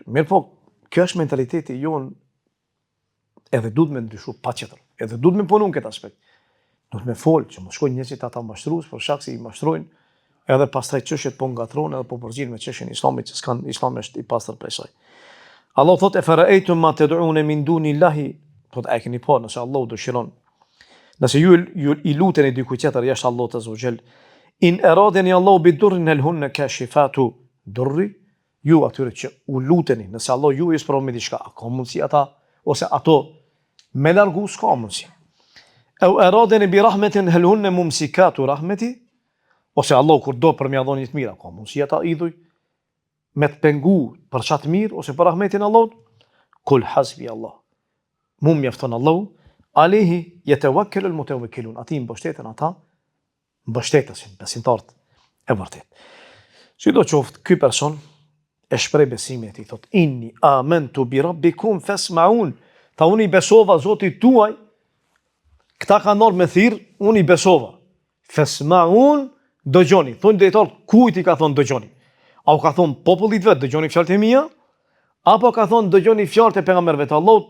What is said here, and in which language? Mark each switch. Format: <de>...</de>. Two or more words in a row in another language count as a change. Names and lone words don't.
<sq>Mirë po, kjo është mentaliteti jon, edhe duhet me ndryshu patjetër. Edhe duhet me punu në këtë aspekt. Duhet me fol që mos shkojnë njerëzit ata mashtrues për shkak se i mashtrojnë edhe pastaj çështjet po ngatron edhe po përgjigjen me çështjen e Islamit që s'kan Islami është i pastër prej saj. Allah thot e</sq> <ar>أفرأيتم ما تدعون من دون الله,</ar> <sq>thot a keni pa nëse Allah dëshiron. Nëse ju i luteni dikujt tjetër jashtë Allahut</sq> <ar>عز وجل, إن أرادني الله بضر هل هن كاشفات ضره,</ar> <sq>ju atyre që u luteni, nëse Allah ju i sprovon me diçka, a ka mundsi ata ose ato me largu s'ka mundsi.</sq> <ar>أو أرادني برحمة هل هن ممسكات رحمته,</ar> <sq>ose Allah kur do për mja dhoni të mira, ka mundsi ata idhuj me të pengu për qatë mirë ose për rahmetin Allahut,</sq> <ar>قل حسبي الله.</ar> <sq>Mu mjafton Allahu,</sq> <ar>عليه يتوكل المتوكلون.</ar> <sq>Ati mbështeten ata, mbështetësin, besimtarët e vërtet. Sido qoftë, ky person e shpreh besimin e tij, thot</sq> <ar>إني آمنت بربكم فاسمعون.</ar> <sq>Tha unë i besova Zotit tuaj, këta kanë ardhur me thirr, unë i besova. Fasma'un, dëgjoni. Thonë drejtor, kujt i ka thonë dëgjoni? A u ka thonë popullit vetë, dëgjoni fjalët e mia? Apo ka thonë dëgjoni fjalët e pejgamberëve të Allahut?</sq>